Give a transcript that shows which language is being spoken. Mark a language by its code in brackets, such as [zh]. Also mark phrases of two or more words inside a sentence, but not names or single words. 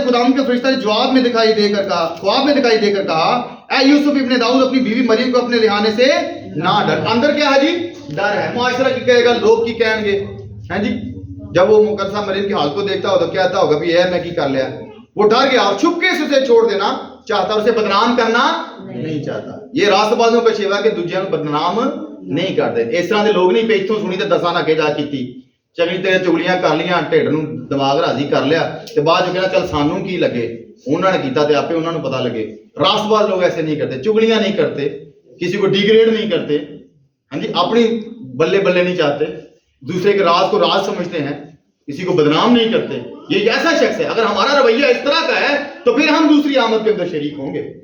[ur] خداوند کے فرشتہ نے جواب میں دکھائی دے کر کہا, خواب میں دکھائی دے کر کہا, اے یوسف ابن داؤد اپنی بیوی مریم کو اپنے رہانے سے نہ ڈر. اندر کیا ہے جی, ڈر ہے. معاشرہ کی کہے گا, لوگ کی کہیں گے, ہیں جی. جب وہ مقدسہ مریم کی حالت کو دیکھتا ہوگا تو کہتا ہوگا بھی میں کی کر لیا. وہ ڈر گیا اور چھپکے سے اسے چھوڑ دینا چاہتا, اسے بدنام کرنا نہیں چاہتا. یہ راست بازوں کا شیوا کہ [pa] دوجیاں نوں [ur] بدنام نہیں کرتے. [pa] اس طرح کے لوگ نہیں پہ اتوں سنی تے دساں نہ کہ جا کیتی, چنگی تے چگلیاں کر لیاں, ڈھڈ نوں دماغ راضی کر لیا تے بعد جو کہنا چل سانوں کی لگے, انہوں نے کیتا تے آپے انہوں نے پتہ لگے. [ur] راست باز لوگ ایسے نہیں کرتے, چگلیاں نہیں کرتے, کسی کو ڈیگریڈ نہیں کرتے, ہاں جی, اپنی بلے بلے نہیں چاہتے, دوسرے کے راز کو راز سمجھتے ہیں, کسی کو بدنام نہیں کرتے. یہ ایسا شخص ہے. اگر ہمارا رویہ اس طرح کا ہے تو پھر ہم دوسری آمد کے اندر شریک ہوں گے.